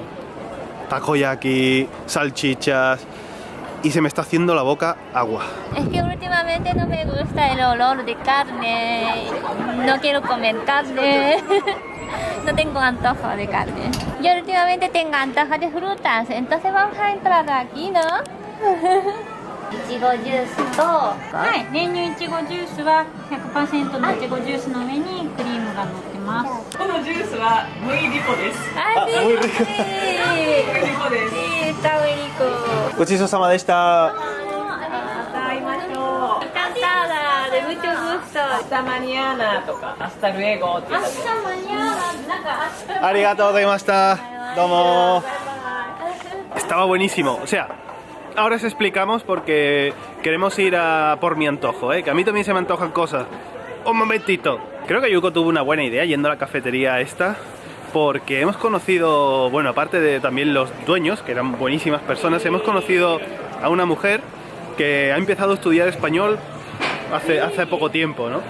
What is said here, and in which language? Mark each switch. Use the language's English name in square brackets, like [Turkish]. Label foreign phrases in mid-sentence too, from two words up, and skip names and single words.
[Spanish] Takoyaki, salchichas y se me está haciendo la boca agua. Es que últimamente no me gusta el olor de carne. No quiero comer carne. No tengo antojo de carne. Yo últimamente tengo antojo de frutas. Entonces vamos a entrar aquí, ¿no? [Japanese] いちごジュースと. はい、練乳いちごジュースは 100% のいちごジュースの上にクリームが乗ってます。このジュースは [Spanish] muy rico [Japanese] です。 [Spanish] Ah, sí, muy sí. rico. muy rico [Japanese] です。 [Spanish] Sí, está muy rico. [Japanese] ごちそうさまでした. また会いましょう。 [Spanish] Encantada, de mucho gusto. Hasta mañana [Japanese] とか、 [Spanish] hasta luego [Japanese] って言ったら。ありがとうございました. Domo. [Spanish] Estaba buenísimo, o sea, ahora os explicamos porque queremos ir a por mi antojo, que a mí también se me antojan cosas. Un momentito. Creo que Yuko tuvo una buena idea yendo a la cafetería esta, porque hemos conocido, bueno, aparte de también los dueños, que eran buenísimas personas, hemos conocido a una mujer que ha empezado a estudiar español hace poco tiempo, ¿no?